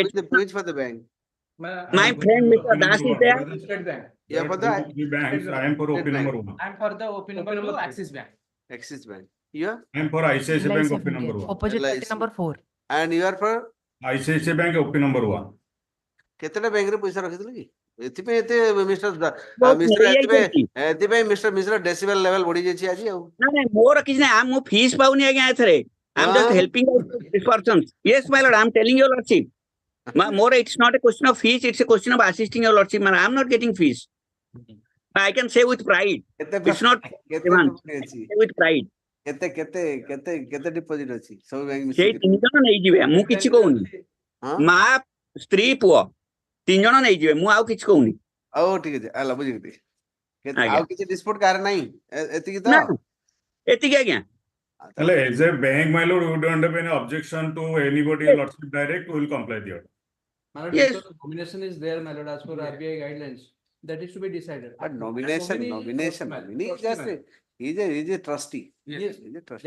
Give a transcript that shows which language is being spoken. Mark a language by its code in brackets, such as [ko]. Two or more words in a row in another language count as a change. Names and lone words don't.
[en] which for the bank? My friend Mr. Das is there. State Bank. Yeah, for the banks, I am for OP number 1. I'm for the OP number 2, Axis Bank. Axis Bank. You are? I am for ICICI Bank OP number 1. Opposite party number 4. And you are for? ICICI Bank OP number 1. [or] କେତେଟା ବ୍ୟାଙ୍କରେ ପଇସା ରଖିଥିଲେ କି ଏଥିପାଇଁ ଏତେ [en] Mister decibel level [or] ବଢି ଯାଇଛି ଆଜି ଆଉ ନାଇଁ ମୋର କିଛି ନାହିଁ ମୁଁ ଫିସ୍ ପାଉନି ଆଜ୍ଞା ଏଥରେ [en] I am just helping this person. Yes, my lord, I am telling your lordship. More, it's not a question of fees, it's a question of assisting your lordship. I am not getting fees. I can say with pride. It's not with pride. [or] କେତେ ଡିପୋଜିଟ୍ ଅଛି ସବୁ ବ୍ୟାଙ୍କ ସେଇ 3 ଜଣ ନେଇଯିବେ ମୁଁ କିଛି କହୁନି ମା ସ୍ତ୍ରୀ ପୁଅ 3 ଜଣ ନେଇଯିବେ ମୁଁ ଆଉ କିଛି କହୁନି ଆଉ ଠିକ ଅଛି ହେଲା ବୁଝିଗଲି ଆଉ କିଛି ଡିସ୍ପ୍ୟୁଟ୍ କାହାର ନାହିଁ ଏତିକି ତ ଏତିକି ଆଜ୍ଞା [en] Well, as a bank, my lord, we don't have any objection to anybody lordship direct, we will comply there. My lord, Yes. because nomination is there, my lord, as per RBI guidelines. That is to be decided. nomination he's a trustee. Yes, he's a trustee.